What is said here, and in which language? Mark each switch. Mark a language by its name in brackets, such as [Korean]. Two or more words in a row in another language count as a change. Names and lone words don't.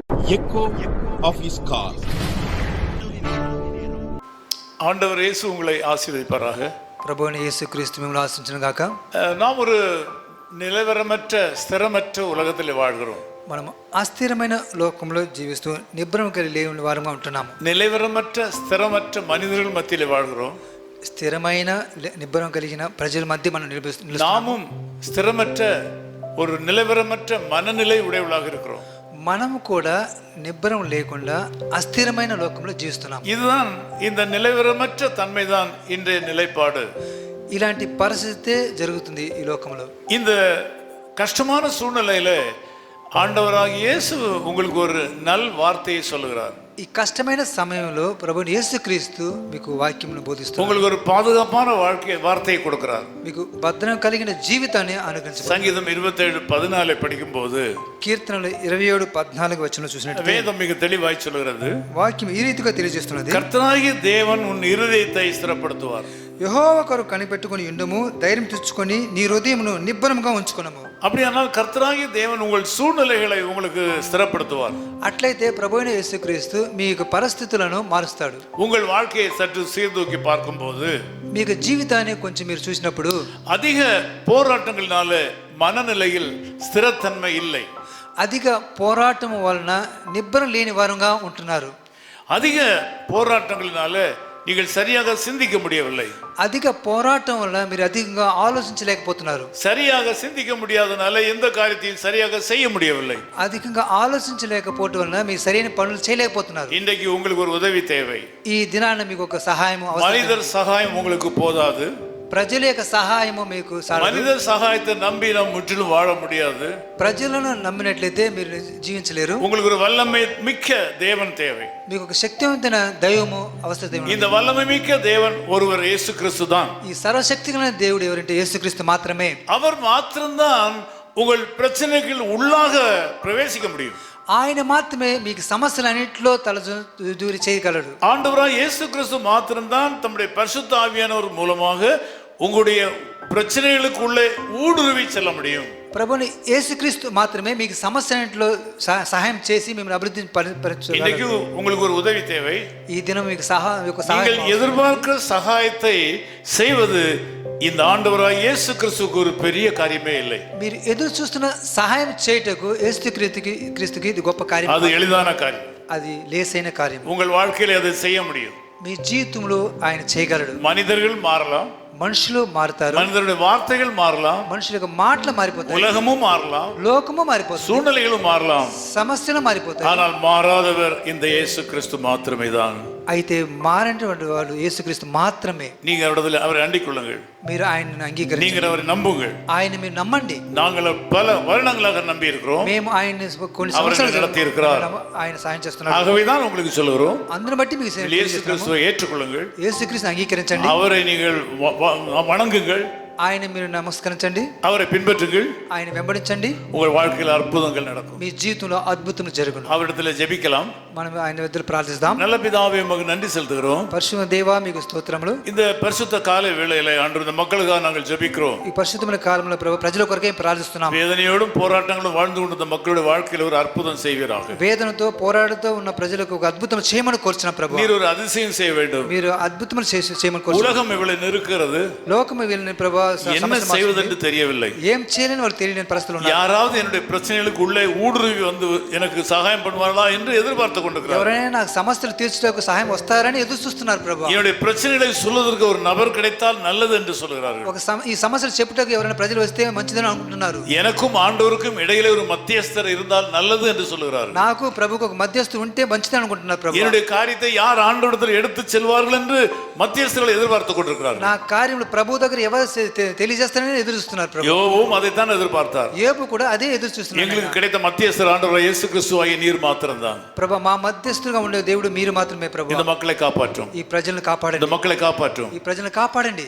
[English] echo of his call. [Tamil] ஆண்டவர் இயேசு உங்களை ஆசீர்வதிப்பாராக. [Telugu] ప్రభువైన యేసుక్రీస్తు మిమ్మల్ని ఆశీర్వదించును గాక. [Tamil] நாம் ஒரு நிலவரமற்ற ஸ்திரமற்ற உலகத்தில் வாழ்கிறோம். [Telugu] మనం అస్థిరమైన లోకంలో జీవిస్తూ నిబ్బరం కలిగి లేని వారంగా ఉంటున్నాము. [Tamil] நிலவரமற்ற ஸ்திரமற்ற மனிதர்கள் மத்தியில் வாழ்கிறோம். [Telugu] స్థిరమైన నిబ్బరం కలిగిన ప్రజల మధ్య మనం నిలుస్తున్నాము. [Tamil] நாமும் ஸ்திரமற்ற ஒரு நிலவரமற்ற மனநிலை உடையவளாக இருக்கிறோம். [Telugu] మనము కూడా నిబ్బరం లేకుండా అస్థిరమైన లోకంలో జీవిస్తున్నాం. [Tamil] இதுதான் இந்த நிலவரமற்ற தன்மைதான் இன்றைய நிலைப்பாடு. [Telugu] ఇలాంటి పరిస్థితి జరుగుతుంది ఈ లోకంలో. [Tamil] இந்த கஷ்டமான சூழ்நிலையில ஆண்டவராகிய இயேசு உங்களுக்கு ஒரு நல் வார்த்தையை சொல்லுகிறார். [Telugu] ఈ కష్టమైన సమయంలో ప్రభువైన యేసుక్రీస్తు మీకు వాక్యమును బోధిస్తున్నారు. [Tamil] உங்களுக்கு ஒரு பாதுகாப்பான வார்த்தையை கொடுக்கிறார். [Telugu] మీకు భద్రం కలిగిన జీవితాన్ని అనుగ్రహించారు. [Tamil] సంగీతం 27:14 படிக்கும்போது [Telugu] కీర్తనలు 27:14 వచనంలో చూసినట్టు [Tamil] வேதம் மிக தெளிவாய் சொல்கிறது. [Telugu] వాక్యం ఈ రీతిగా తెలియజేస్తున్నది. [Tamil] கர்த்தராகிய தேவன் உன் இருதயத்தை ஸ்திரப்படுத்துவார். [Telugu] యెహోవా కొరకు కనిపెట్టుకొని ఉండుము, ధైర్యం తెచ్చుకొని నీ హృదయమును నిబ్బరముగా ఉంచుకొనుము. [Tamil] அப்படியானால் கர்த்தராகிய தேவன் உங்கள் சூழ்நிலைகளை உங்களுக்கு ஸ்திரப்படுத்துவார். [Telugu] అట్లయితే ప్రభువైన యేసుక్రీస్తు మీకు పరిస్థితులను మారుస్తాడు. [Tamil] உங்கள் வாழ்க்கையை சற்று சீர்தூக்கி பார்க்கும்போது [Telugu] మీకు జీవితాన్ని కొంచెం మీరు చూసినప్పుడు [Tamil] அதிக போராட்டங்களினால மனநிலையில் ஸ்திரத்தன்மை இல்லை. [Telugu] అధిక పోరాటం వలన నిబ్బరం లేని వారుగా ఉంటున్నారు. [Tamil] அதிக போராட்டங்களினால நீங்கள் சரியாக சிந்திக்க முடியவில்லை. [Telugu] అధిక పోరాటం వల్ల మీరు అధికంగా ఆలోచించలేకపోతున్నారు. [Tamil] சரியாக சிந்திக்க முடியாதனால எந்த காரியத்தையும் சரியாக செய்ய முடியவில்லை. [Telugu] అధికంగా ఆలోచించలేకపోవటం వలన మీరు సరైన పనులు చేయలేకపోతున్నారు. [Tamil] இன்றைக்கு உங்களுக்கு ஒரு உதவி தேவை. [Telugu] ఈ దినాన మీకు ఒక సహాయం అవసరం. [Tamil] மனிதர் சகாயம் உங்களுக்கு போதாது. [Telugu] ప్రజల యొక్క సహాయము మీకు [Tamil] மனிதர் சகாயத்தை நம்பி நாம் முற்றிலும் வாழ முடியாது. [Telugu] ప్రజలను నమ్మినట్లయితే మీరు జీవించలేరు. [Tamil] உங்களுக்கு ஒரு வல்லமை மிக்க தேவன் தேவை. [Telugu] మీకు ఒక శక్తివంతమైన దైవము అవసరం. [Tamil] இந்த வல்லமை மிக்க தேவன் ஒருவர் இயேசு கிறிஸ்து தான். [Telugu] ఈ సర్వశక్తిగల దేవుడు ఎవరంటే యేసుక్రీస్తు మాత్రమే. [Tamil] அவர் மாத்திரம்தான் உங்கள் பிரச்சனைகள் உள்ளாக பிரவேசிக்க முடியும். [Telugu] ఆయన మాత్రమే మీకు సమస్యలన్నింటిలో తలదూరి చేయగలడు. [Tamil] ஆண்டவராய் இயேசு கிறிஸ்து மாத்திரம்தான் தம்முடைய பரிசுத்த ஆவியானவர் மூலமாக உங்களுடைய பிரச்சனைகளுக்குள்ளே ஊடுருவி செல்ல முடியும். [Telugu] ప్రభుని యేసుక్రీస్తు మాత్రమే మీకు సమస్యలన్నింటిలో సహాయం చేసి మిమ్మల్ని అభివృద్ధి పరచగలడు. [Tamil] இன்னைக்கு உங்களுக்கு ஒரு உதவி தேவை. [Telugu] ఈ దినం మీకు సహాయం [Tamil] நீங்கள் எதிர்பார்க்கிற சகாயத்தை செய்வது இந்த ஆண்டவராய் இயேசு கிறிஸ்துவுக்கு ஒரு பெரிய காரியமே இல்லை. [Telugu] మీరు ఎదురు చూస్తున్న సహాయం చేయటకు యేసుక్రీస్తుకి ఇది గొప్ప కార్యం. [Tamil] அது எளிதான காரியம். [Telugu] అది లేసైన కార్యం. [Tamil] உங்கள் வாழ்க்கையில் அதை செய்ய முடியும். [Telugu] మీ జీవితంలో ఆయన చేయగలడు. [Tamil] மனிதர்கள் மாறலாம், [Telugu] మనుషులు మారుతారు, [Tamil] மனிதருடைய வார்த்தைகள் மாறலாம், [Telugu] మనుషుల యొక్క మాటలు మారిపోతాయి, [Tamil] உலகமும் மாறலாம், [Telugu] లోకము మారిపోతుంది, [Tamil] சூழ்நிலைகளும் மாறலாம், [Telugu] సమస్యలు మారిపోతాయి. [Tamil] ஆனால் மாறாதவர் இந்த இயேசு கிறிஸ்து மாத்திரமே தான். [Telugu] అయితే మారినటువంటి వాడు యేసుక్రీస్తు మాత్రమే. [Tamil] நீங்க அவரை அண்டிக் கொள்ளுங்கள். [Telugu] మీరు ఆయనను అంగీకరించండి. [Tamil] நீங்கள் அவரை நம்புங்கள். [Telugu] ఆయన మీరు నమ్మండి. [Tamil] நாங்கள் பல வருடங்களாக நம்பி இருக்கிறோம். [Telugu] మేము ఆయన్ని కొన్ని [Tamil] அவரை [Telugu] సంవత్సరాలు [Tamil] நடத்தி இருக்கிறார். [Telugu] ఆయన సాయం చేస్తున్నారు. [Tamil] ஆகவேதான் உங்களுக்கு சொல்லுகிறோம், [Telugu] అందరిని బట్టి మీకు [Tamil] இயேசு கிறிஸ்துவை ஏற்றுக்கொள்ளுங்கள். [Telugu] యేసుక్రీస్తుని అంగీకరించండి. [Tamil] அவரை நீங்கள் வணங்குங்கள். [Telugu] ఆయన మీరు నమస్కరించండి. [Tamil] அவரை பின்பற்றுங்கள். [Telugu] ఆయన వెంబడించండి. [Tamil] உங்கள் வாழ்க்கையில் அற்புதங்கள் நடக்கும். [Telugu] మీ జీవితంలో అద్భుతం జరుగును. [Tamil] அவரிடத்தில் ஜெபிக்கலாம். [Telugu] మనం ఆయన వద్ద ప్రార్థిస్తాం. [Tamil] நல்ல பிதாவே, உமக்கு நன்றி செலுத்துகிறோம். [Telugu] పరిశుద్ధ దేవా మీకు స్తోత్రములు. [Tamil] இந்த பரிசுத்த காலை வேளையில ஆண்டவரே, இந்த மக்களுக்காக நாங்கள் ஜெபிக்கிறோம். [Telugu] ఈ పరిశుద్ధమైన కాలంలో ప్రభు ప్రజల కొరకే ప్రార్థిస్తున్నాం. [Tamil] வேதனையோடும் போராட்டங்களும் வாழ்ந்து கொண்டிருந்த மக்களுடைய வாழ்க்கையில் ஒரு அற்புதம் செய்வீராக. [Telugu] వేదనతో పోరాడుతూ ఉన్న ప్రజలకు ఒక అద్భుతం చేయమని కోరుచున్న ప్రభు. [Tamil] நீர் ஒரு அதிசயம் செய்ய வேண்டும். [Telugu] మీరు అద్భుతములు చేయమని కోరుచున్నారు. [Tamil] உலகம் இவ்வளவு நெருக்கிறது. [Telugu] లోకము వీళ్ళని ప్రభు [Tamil] என்ன செய்வதென்று தெரியவில்லை. [Telugu] ఏం చేయాలని వాళ్ళు తెలియని పరిస్థితులు ఉన్నారు. [Tamil] யாராவது என்னுடைய பிரச்சனைகளுக்கு உள்ளே ஊடுருவி வந்து எனக்கு சகாயம் பண்ணுவார்களா என்று எதிர்பார்த்து கொண்டிருக்கிறார். [Telugu] ఎవరైనా నాకు సమస్యలు తీర్చడానికి సహాయం వస్తారని ఎదురు చూస్తున్నారు ప్రభు. [Tamil] என்னுடைய பிரச்சனைகளை சொல்வதற்கு ஒரு நபர் கிடைத்தால் நல்லது என்று சொல்கிறார்கள். [Telugu] ఈ సమస్యలు చెప్పుటకు ఎవరైనా ప్రజలు వస్తే మంచిదని అనుకుంటున్నారు. [Tamil] எனக்கும் ஆண்டவருக்கும் இடையிலே ஒரு மத்தியஸ்தர் இருந்தால் நல்லது என்று சொல்கிறார்கள். [Telugu] నాకు ప్రభుకు ఒక మధ్యస్థుడు ఉంటే మంచిదని అనుకుంటున్నారు ప్రభు. [Tamil] என்னுடைய காரியத்தை யார் ஆண்டவரிடத்தில் எடுத்து செல்வார்கள் என்று மத்தியஸ்தர்களை எதிர்பார்த்து கொண்டிருக்கிறார்கள். [Telugu] నా కార్యములు ప్రభు దగ్గర ఎవరు తెలియజేస్తారని ఎదురు చూస్తున్నారు ప్రభు. [Tamil] யோபுவும் அதைத்தான் எதிர்பார்த்தார். [Telugu] యోబు కూడా అదే ఎదురు చూస్తున్నారు. [Tamil] எங்களுக்கு கிடைத்த மத்தியஸ்தர் ஆண்டவர் இயேசு கிறிஸ்துவாகிய நீர் மாத்திரம்தான். [Telugu] ప్రభు మా మధ్యస్థులుగా ఉండే దేవుడు మీరు మాత్రమే ప్రభు. [Tamil] இந்த மக்களை காப்பாற்றும். [Telugu] ఈ ప్రజలను కాపాడండి. [Tamil] இந்த மக்களை காப்பாற்றும். [Telugu] ఈ ప్రజలను కాపాడండి.